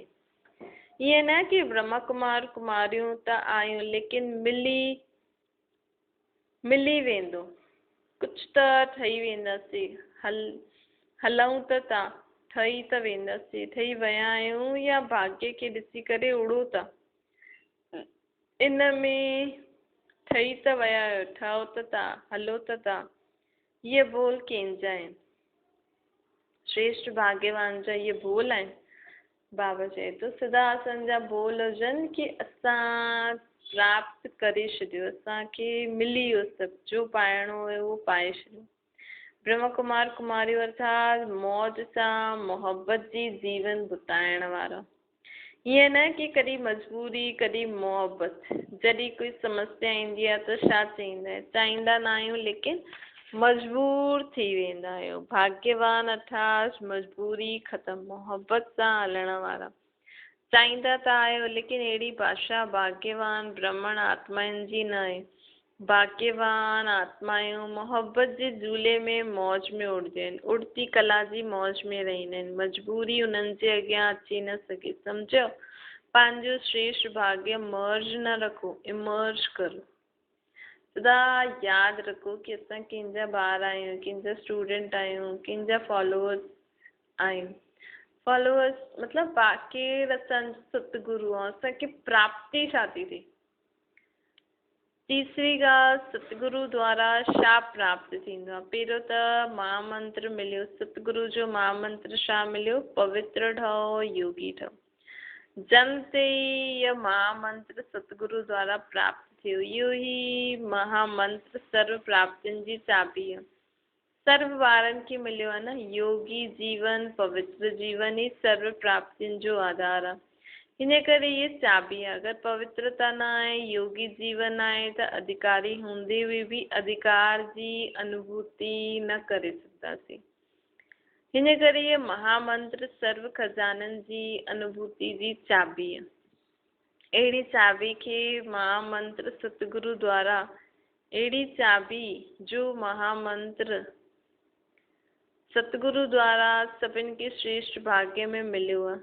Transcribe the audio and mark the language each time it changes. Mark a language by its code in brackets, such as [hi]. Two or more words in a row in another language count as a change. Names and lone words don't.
[sd] ये न कि ब्रह्मा कुमार कुमारियूं त आयूं लेकिन मिली वेंदो, कुछ त ठही वेंदासीं, हलऊं त ठही त वेंदासीं, ठही विया आहियूं या भाग्य खे ॾिसी करे उड़ो था। इन में ठही त विया आहियो, ठहो त था, हलो त था, ये बोल कंहिंजा आहिनि? श्रेष्ठ भाग्यवान जा ये बोल आहिनि। बाबा चए थो सदा असांजा बोल हुजनि कि असां प्राप्त करे छॾियो, असांखे मिली वियो सभु, जो पाइणो हुयो उहो पाए छॾियो। ब्रह्मा कुमार कुमारी अर्थात मौज सां मोहब्बत जी जीवन बिताइण वारा। ईअं न कि कॾहिं मजबूरी कॾहिं मोहब्बत, जॾहिं कोई समस्या ईंदी आहे त छा चाहींदा न आहियूं लेकिन मजबूर थी वेंदा आहियूं। भाग्यवान अर्थात मजबूरी ख़तम, मोहब्बत सां हलण वारा। चाहींदा त आहियो लेकिन अहिड़ी भाषा भाग्यवान ब्राह्मण आत्माउनि जी न आहे। भाग्यवान आत्मायूं मोहब्बत जे झूले में मौज में उड़दियूं आहिनि, उड़ती कला जी मौज में रहंदा आहिनि। मजबूरी उन्हनि जे अॻियां अची न सघे। सम्झो, पंहिंजो श्रेष्ठ भाग्य मर्ज न रखो, इमर्ज करो। सदा यादि रखो कि असां कंहिंजा ॿार आहियूं, कंहिंजा स्टूडेंट आहियूं, कंहिंजा फॉलोअर्स आहियूं। फॉलोअर्स मतिलबु केरु असांजो सतगुरु आहे, असांखे प्राप्ति छा थी थिए? तीसरी ॻाल्हि, सतगुरु द्वारा छा प्राप्त थींदो आहे? पहिरियों त महामंत्र मिलियो, सतगुरु जो महामंत्र छा मिलियो? पवित्र ठहो, योगी ठहो। जन्म ते ही यह महामंत्र सतगुरु द्वारा प्राप्त थियो। इहो ही महामंत्र सर्व प्राप्तियुनि जी चाबी आहे। सर्व ॿारनि खे मिलियो आहे न, योगी जीवन पवित्र जीवन ही सर्व प्राप्तियुनि जो आधार आहे। हिन करे ये चाबी आहे। अगर पवित्रता न आहे, योगी जीवन आहे त अधिकारी हूंदे हुए भी अधिकार जी अनुभूति न करे सघंदासीं। हिन करे ये महामंत्र सर्व खजाननि जी अनुभूति जी चाबी आहे। अहिड़ी चाबी खे महामंत्र सतगुरु द्वारा, अहिड़ी चाबी जो महामंत्र सतगुरु द्वारा सभिनि खे श्रेष्ठ भाग्य में मिलियो आहे।